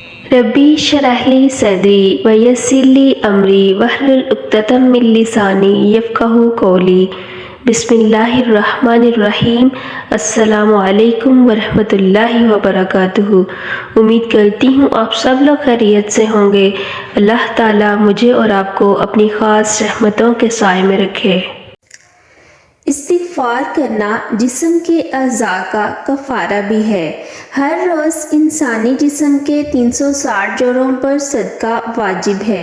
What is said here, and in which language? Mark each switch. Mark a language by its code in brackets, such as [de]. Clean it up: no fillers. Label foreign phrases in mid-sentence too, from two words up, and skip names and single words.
[ar] رب اشرح لي صدري ويسر لي أمري واحلل عقدة من لساني يفقهوا قولي. بسم الله الرحمن الرحيم. السلام عليكم ورحمة الله وبركاته. [ur] امید کرتی ہوں آپ سب لوگ خیریت سے ہونگے. اللہ تعالیٰ مجھے اور آپکو اپنی خاص رحمتوں کے سائے میں رکھے. استغفار کرنا جسم کے اعضا کا کفارہ بھی ہے. ہر روز انسانی جسم کے 360 جوڑوں پر صدقہ واجب ہے.